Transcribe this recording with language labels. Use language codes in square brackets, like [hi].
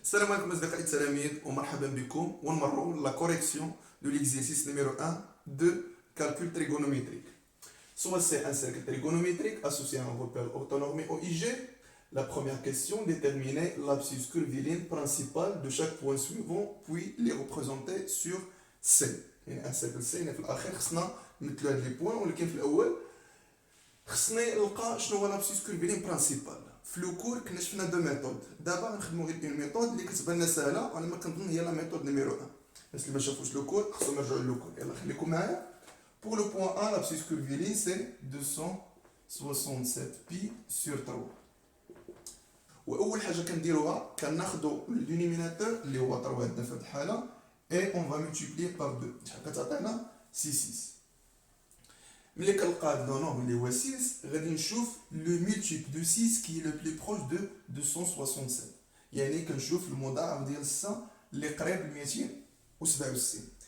[ar] Salam alaikum أصدقائي التلاميذ ومرحبا بكم ونمروا [fr] la correction de l'exercice numéro 1 de calcul trigonométrique. Soit c'est un cercle trigonométrique associé à un repère orthonormé OIG. La première question, déterminer l'abscisse curviligne principale de chaque point suivant puis les représenter sur C. [ar] يعني [fr] un cercle C [ar] في الأخير خصنا نمثلوا هاد لي بوان ولكن في الأول خصني نلقى شنو هو لابسيس كورفيلين برانسيبال. في لو كور كنا شفنا [fr] دو ميثود، [ar] دابا غنخدمو غير اون ميثود اللي كتبان لنا ساهله وانا ما كنظن هي [fr] لا ميثود نيميرو 1. [ar] الناس اللي ما شافوش لو كور خصهم يرجعوا لو كور. يلا خليكم معايا. [fr] Pour le point A, l'abscisse curviligne c'est 267 pi sur 3. [ar] واول حاجه كنديروها كناخذوا الدينوميناتور اللي هو 3 عندنا في هذه الحاله [fr] et on va multiplier par 2. [ar] شحال كتعطينا 6. ملي كنلقى هاد لو نومبر اللي هو 6 غادي نشوف [fr] لو مولتيبل دو 6 كي لو بلي بروش دو 267، [ar] يعني كنشوف المضاعف ديال 6 اللي قريب ل 267.